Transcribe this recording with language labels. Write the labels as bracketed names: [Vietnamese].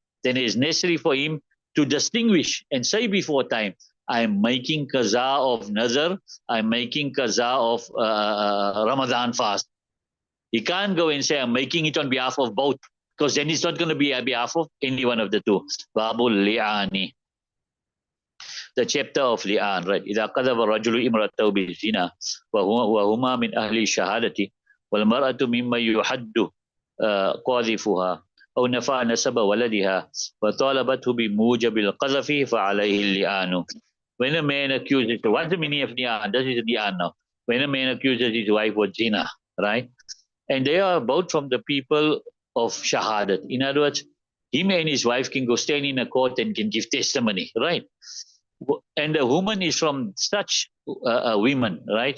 [English] Then it is necessary for him to distinguish and say before time, I'm making qaza of nazar, I'm making qaza of Ramadan fast. He can't go and say, I'm making it on behalf of both, because then it's not going to be on behalf of any one of the two. Babul li'ani. The chapter of li'an, right? [Arabic] إذا قذف الرجل امرأته بالزنا وهما من أهل الشهادة والمرأة مما يحد قاذفها أو نفى نسب ولدها وطالبته بموجب القذف فعليه اللعان. [English] When a man accuses, what's the meaning of li'an? This is li'an now. When a man accuses his wife of zina, right? And they are both from the people of shahadat. In other words, him and his wife can go stand in a court and can give testimony, right? And the woman is from such women, right?